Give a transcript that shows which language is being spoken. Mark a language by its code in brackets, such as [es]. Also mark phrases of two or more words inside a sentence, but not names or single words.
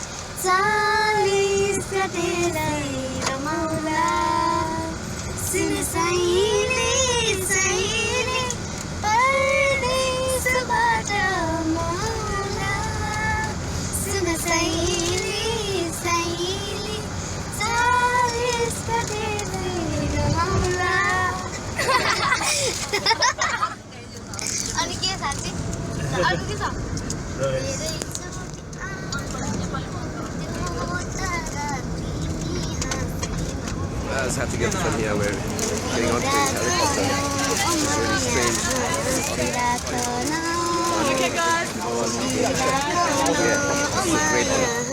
[ne] 40 गतेलाई रमाउला सुन सैली सैली परदेशबाट माउला सुन सैली सैली 40 गतेलाई रमाउला अनि के साथी अरु के छ [en] I just have to get from here. We're getting onto this helicopter. It's really strange. Okay, guys. Yeah, it's a great one.